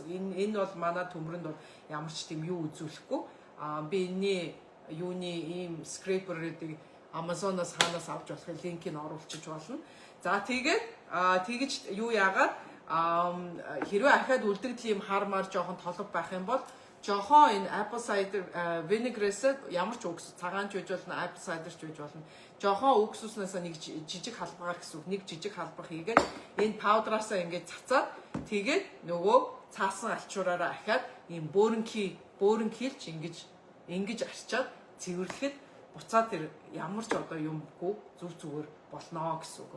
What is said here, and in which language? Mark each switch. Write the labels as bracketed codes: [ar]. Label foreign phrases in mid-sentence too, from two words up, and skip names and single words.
[mn] Энэ бол манай төмрөнд бол ямар ч тийм юу үзүүлэхгүй. Би энэний юуны ийм scraper-ыг Amazon-оос хаанаас авч болох линкийг оруулчих болно. За тэгээд тэгэж юу яагаад хэрвээ ахаад үлдэгдэл юм хармаар жоохон толб байх юм бол жоохон энэ [en] apple cider vinegar-ээс [mn] ямар ч уксус цагаан ч үж болно, [en] apple cider [mn] ч үж болно. Жоохон уксуснаас нэг жижиг халбагаар гэсэн үг, нэг жижиг халбах хийгээд энэ паудраасаа ингээд цацаад тэгээд нөгөө цаасан алчуураараа ахаад ийм бөөрөнхийлж ингэж арчаад цэвэрлэхэд буцаад тэр ямар ч одоо юмгүй зүгээр болно гэсэн үг.